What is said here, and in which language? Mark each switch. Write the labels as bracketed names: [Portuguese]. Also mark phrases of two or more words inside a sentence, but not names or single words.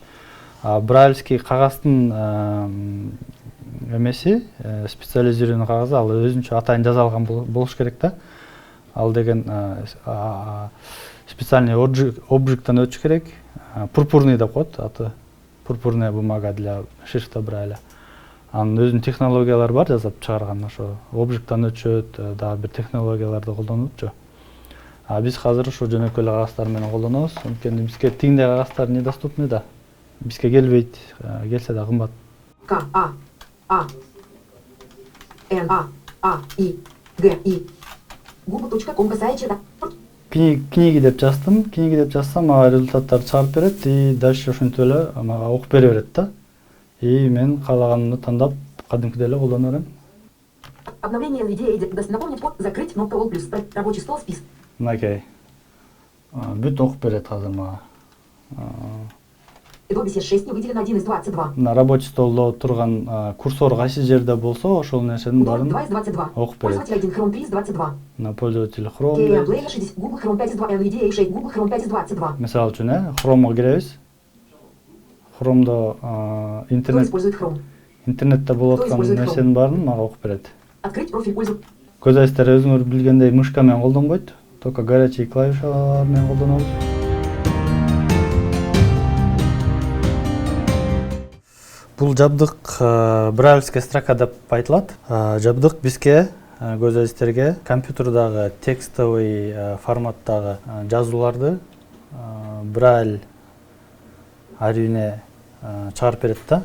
[Kyrgyz] Брайльский кагаздын эмеси, специализированный кагазы, ал өзүнчө атайын жасалган болуш керек да. Ал деген специальный обжиктан өтүш керек. Пурпурный деп коет аты. [Russian] Пурпурная бумага для шрифта Брайля. [Kyrgyz] Анын өзүнүн технологиялары бар, жасап чыгарган, ошо обжиктан өтүшөт, дагы бир технологияларды колдонупчу. Биз азыр ушу жөнөкөй эле кагаздар менен колдонобуз. Анткени бизге тиңдей кагаздар недоступны да. Бизге келбейт, келсе да кымбат. К А Н А И Г И google.com сайтында Книги деп жаздым. Книги деп жазсам, мага результаттар чыгарып берет [Russian] и дальше [Kyrgyz] ошентип эле мага окуп бере берет да. И мен каалаганымды тандап, кадимкидей эле колдоно берем. [Russian] Обновление NVDA даст напомнить код закрыть кнопка All+. Рабочий стол список. [Kyrgyz] Мынакей. Бүт окуп берет азыр мага. [Russian] Adobe CS6 не выделено 1 из 22. На рабочий [Kyrgyz] столдо турган курсор кайсы жерде болсо, ошол нерсенин баарын [Russian] 2 из 22. [Kyrgyz] окуп берет. [Russian] Пользователь 1 Chrome 3 из 22. На пользователь Chrome. Player 60 Google Chrome 5 из 2 NVDA 6 Google Chrome 5 из 22. [Kyrgyz] Мисалы үчүн, Chrome'га киребиз. Chrome'до [Russian] Кто использует Chrome? [Kyrgyz] интернетте болуп аткан нерсенин баарын мага окуп берет. [Russian] Открыть профиль пользователя. [Kyrgyz] Көз азиздер өзүңөр билгендей мышка менен колдонбойт, [Russian] только горячий [Kyrgyz] клавишалар менен колдонобуз. Бул жабдык брайльский строка деп айтылат. Жабдык бизге, көз азиздерге, компьютердагы текстовый форматтагы жазууларды брайль арийне чыгарып берет да.